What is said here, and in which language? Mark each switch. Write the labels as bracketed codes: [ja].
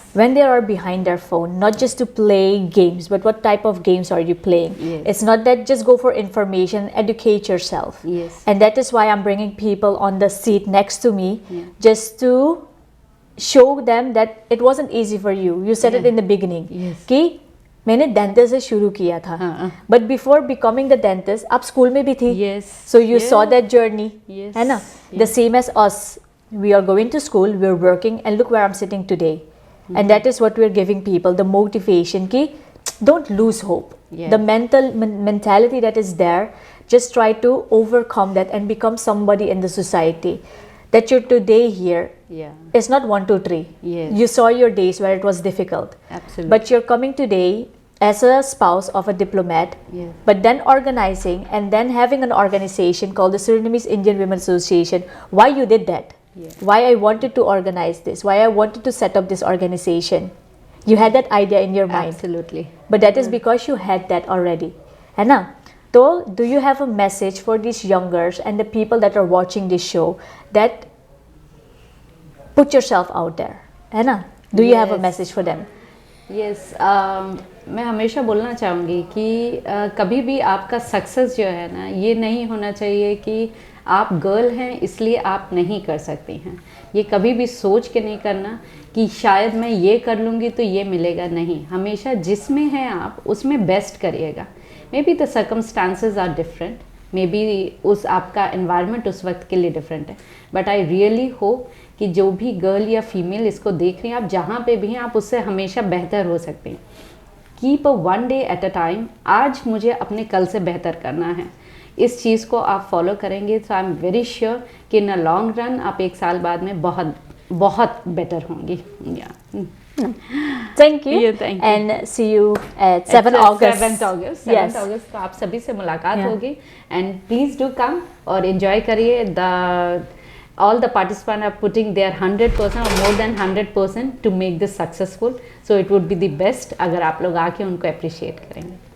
[en] When they are behind their phone, not just to play games, but what type of games are you playing? Yes. It's not that just go for information, educate yourself. Yes. And that is why I'm bringing people on the seat next to me, just to show them that it wasn't easy for you. You said it in the beginning. Yes. [hi] कि मैंने dentist से शुरू किया था, [en] but before becoming the dentist, [hi] आप school में भी थी. [en] Yes. So you saw that journey, Yes. [hi] है ना? [en] The same as us. We are going to school, we are working, and look where I'm sitting today. And that is what we're giving people, the motivation ki don't lose hope. Yes. The mentality that is there, just try to overcome that and become somebody in the society. That you're today here. Yeah. It's not 1, 2, 3. Yes. You saw your days where it was difficult. Absolutely. But you're coming today as a spouse of a diplomat, Yes. but then organizing and then having an organization called the Surinamese Indian Women Association. Why you did that? Yes. Why I wanted to organize this? Why I wanted to set up this organization? You had that idea in your mind. Absolutely. But that is because you had that already. [hi] है ना? [en] So, do you have a message for these youngers and the people that are watching this show that put yourself out there? [hi] है ना? [en] Do you have a Yes. message for them? [hi] Yes मैं हमेशा बोलना चाहूँगी कि कभी भी आपका सक्सेस जो है ना, ये नहीं होना चाहिए कि आप गर्ल हैं इसलिए आप नहीं कर सकती हैं. ये कभी भी सोच के नहीं करना कि शायद मैं ये कर लूँगी तो ये मिलेगा. नहीं, हमेशा जिसमें हैं आप उसमें बेस्ट करिएगा. [en] may be the circumstances are different, may be [hi] उस आपका एनवायरनमेंट उस वक्त के लिए डिफरेंट है, [en] but I really hope [hi] कि जो भी गर्ल या फीमेल इसको देख रही हैं, आप जहाँ पे भी हैं आप उससे हमेशा बेहतर हो सकते हैं. [en] Keep a one day at a time. [hi] आज मुझे अपने कल से बेहतर करना है. इस चीज़ को आप फॉलो करेंगे तो [en] I am very sure [hi] कि [en] in a long run [hi] आप 1 साल बाद में बहुत बहुत बेटर होंगी. [en] Thank you. Yeah, thank you. And see you at 7 August. 7th August. 7th Yes. [hi] August तो आप सभी से मुलाकात [en] Yeah. [hi] होगी. [en] And please do come [hi] और enjoy करिए. [en] All the participants are putting their 100% or more than 100% to make this successful. So it would be the best [hi] अगर आप लोग आके उनको [en] appreciate [hi] करेंगे.